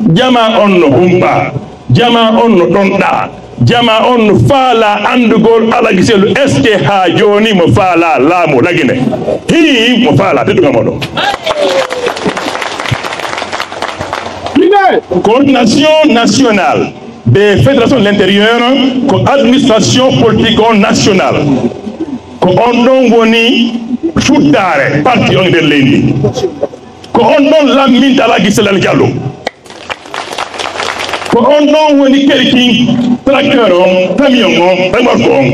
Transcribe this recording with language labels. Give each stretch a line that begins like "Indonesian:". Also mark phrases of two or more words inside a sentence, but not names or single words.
Fula: jama on no humpa jama on no donda jama on faala andugol ala giselu eske ha joni mo faala laamu lagine hi mo faala teduga modo coordination nationale des fédérations de l'intérieur ko
French: administration politique nationale
Fula: ko on don woni fuddare parti on der lendi ko on don lamminta ala giselu Diallo ko on don woni kelki tracteur on camion on remorque on.